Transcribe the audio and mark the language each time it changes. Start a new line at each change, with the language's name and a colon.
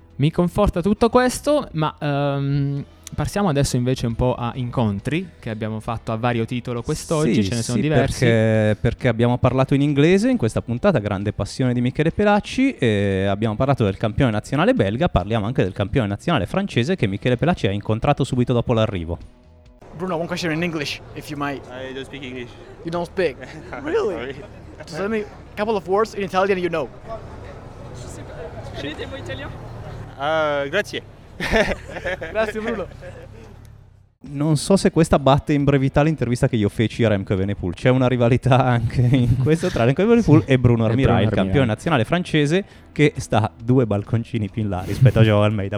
Italian: Mi conforta tutto questo, ma passiamo adesso invece un po' a incontri che abbiamo fatto a vario titolo quest'oggi, ce ne sono sì, diversi. Perché abbiamo parlato in inglese in questa puntata, grande passione di Michele Pelacci, e abbiamo parlato del campione nazionale belga, parliamo anche del campione nazionale francese che Michele Pelacci ha incontrato subito dopo l'arrivo.
English: Bruno, one question in English, if you might. I don't speak English. You don't speak? Really? Just tell me a couple of words in Italian you know.
Italian: Scegliete voi italiano? Grazie. Grazie Bruno. Non so se questa batte in brevità l'intervista che io feci a Remco Evenepoel. C'è una rivalità anche in questo tra Remco Evenepoel sì, e Bruno Armirà, il campione nazionale francese, che sta due balconcini più in là rispetto a Joao Almeida.